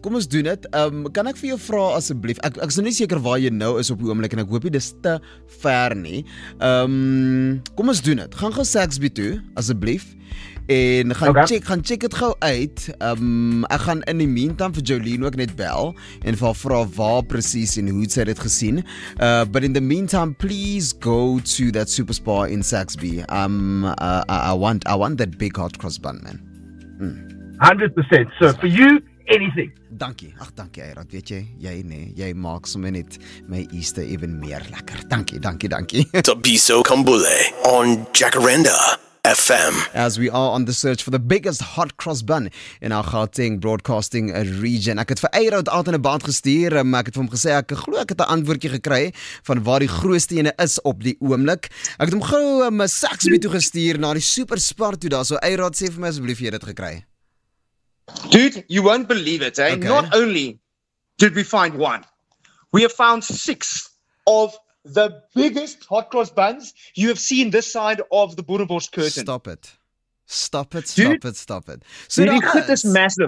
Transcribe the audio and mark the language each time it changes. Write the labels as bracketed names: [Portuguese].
[Afrikaans] Kan ek vir jou vra asseblief? Ek is nou nie seker waar jy nou is op die oomblik en ek hoop nie dis te ver nie. Kom ons doen dit. Gaan Saxby toe asseblief. En gaan check dit gou uit. Ek gaan in die meantime vir Jolene ook net bel en vir haar vra waar presies en hoe sy dit gesien. [English] But in the meantime, please go to that super spa in Saxby. I want that big hot cross bun, man. 100%. So for you, anything. [Afrikaans] Dankie. Ag, dankie, Eyrod. Weet jy maak sommer net my Easter even meer lekker. Dankie. [English] Tabiso Kambule on Jacaranda FM. As we are on the search for the biggest hot cross bun in our Gauteng broadcasting region. [Afrikaans] Ek het vir Eyrod altyd 'n band gestuur. Ek het vir hom gesê ek glo ek het 'n antwoordjie gekry van waar die grootste ene is op die oomblik. Ek het hom gou 'n Saxby toe gestuur na die super spar toe daar. So Eyrod, sê vir my asseblief jy het dit gekry. [English] Dude, you won't believe it, eh? Okay. Not only did we find one, we have found 6 of the biggest hot cross buns you have seen this side of the Boerenbos curtain. Stop it. So Dude, this massive.